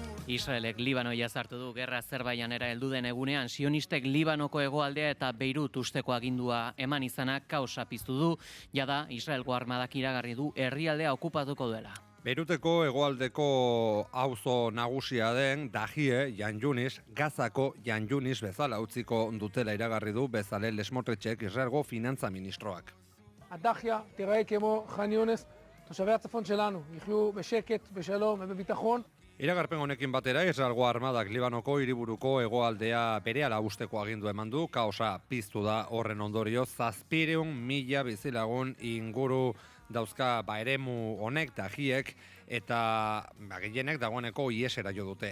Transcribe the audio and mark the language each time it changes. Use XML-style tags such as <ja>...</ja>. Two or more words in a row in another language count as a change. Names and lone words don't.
<eu>Israelek Libanoia sartu du gerra Azerbaijanera heldu den egunean, sionistek Libanoko hegoaldea eta Beirut usteko agindua eman izanak kaosa piztu du, jada Israelgo armadak iragarri du herrialdea okupatuko duela. Beiruteko hegoaldeko auzo nagusia den Dahie Jan Yunis, Gazako Jan Yunis bezala utziko dutela iragarri du Bezalel Smotrichek, Israelgo finantza ministroak.</eu> <he>הדחיה תיראה כמו ח'אן יונס, תושבי הצפון שלנו יחיו בשקט, בשלום ובביטחון.</he> <eu>Iragarpen honekin batera, Israelgo armadak Libanoko hiriburuko hegoaldea berehala usteko agindu eman du, kaosa piztu da horren ondorio, 700.000 bizilagun inguru dauzka eremu honek Dahiek, eta gehienek dagoeneko iesera jo dute.</eu>